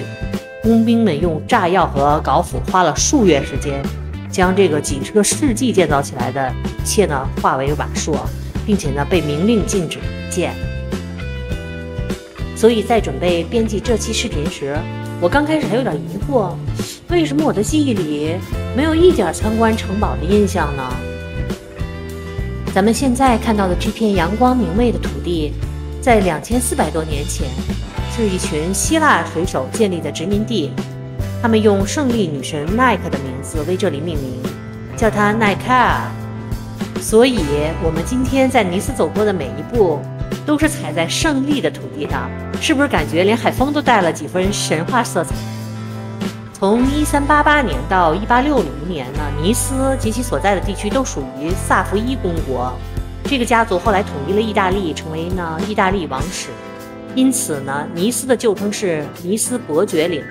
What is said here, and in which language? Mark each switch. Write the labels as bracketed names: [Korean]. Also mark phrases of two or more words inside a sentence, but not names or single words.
[Chinese] 工兵們用炸藥和镐斧花了數月時間，將這個幾個世紀建造起來的一切呢化為瓦礫，並且呢被明令禁止建。所以在準備編輯這期視頻時，我剛開始還有點疑惑，為什麼我的記憶裡沒有一點參觀城堡的印象呢？咱們現在看到的這片陽光明媚的土地，在2400多年前，是一群希臘水手建立的殖民地。他們用勝利女神奈克的名字為這裡命名，叫它奈卡爾。所以，我們今天在尼斯走過的每一步，都是踩在勝利的土地上，是不是感覺連海風都帶了幾分神話色彩？從1388年到1860年呢，尼斯及其所在的地區都屬於薩伏伊公國。這個家族後來統一了意大利，成為呢意大利王室。因此呢，尼斯的舊稱是尼斯伯爵領。